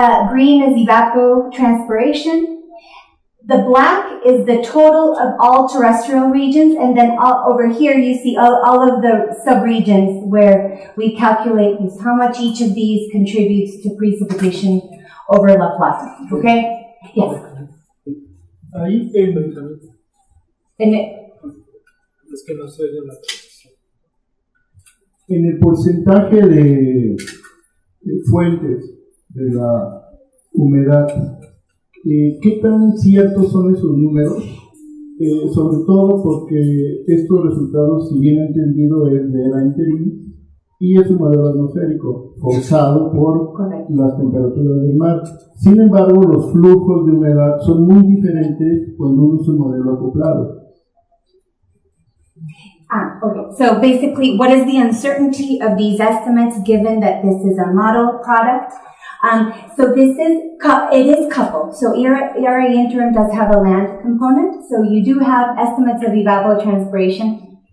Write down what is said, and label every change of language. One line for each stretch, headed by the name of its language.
English: Green is evapotranspiration. The black is the total of all terrestrial regions, and then over here you see all of the subregions where we calculate how much each of these contributes to precipitation over La Plata. Okay? Yes.
Spanish: Ahí es que no se oye la traducción. En el porcentaje de fuentes de la humedad, ¿qué tan ciertos son esos números? Sobre todo porque estos resultados, si bien entendido, es de era interim, y es un modelo atmosférico forzado por Correcto. las temperaturas del mar. Sin embargo, los flujos de humedad son muy diferentes cuando uno usa un modelo acoplado.
English: Okay. So basically, what is the uncertainty of these estimates given that this is a model product? So this is, it is coupled. So ERA interim does have a land component. So you do have estimates of evapotranspiration.